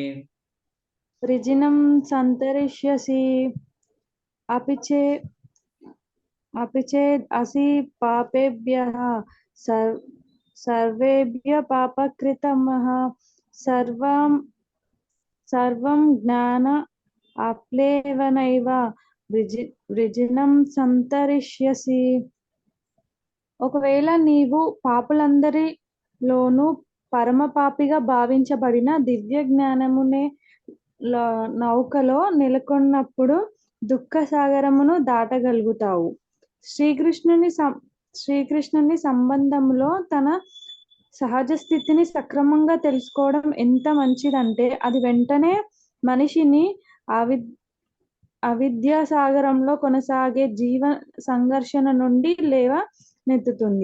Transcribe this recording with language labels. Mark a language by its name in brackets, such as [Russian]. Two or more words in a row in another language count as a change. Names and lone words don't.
[Sanskrit] अपि चेद् असि पापेभ्यः सर्वेभ्यः पापकृतमः सर्वं ज्ञान अप्लेवनैव वृजिनं संतरिष्यसि. [Telugu] ఒకవేళ నీవు పాపులందరిలోనూ పరమ పాపిగా భావించబడిన దివ్య జ్ఞానమునే నౌకలో నెలకొన్నప్పుడు దుఃఖ సాగరమును దాటగలుగుతావు. శ్రీకృష్ణుని సంబంధంలో తన సహజ స్థితిని సక్రమంగా తెలుసుకోవడం ఎంత మంచిదంటే అది వెంటనే మనిషిని అవిద్యా సాగరంలో కొనసాగే జీవ సంఘర్షణ నుండి లేవనెత్తుతుంది.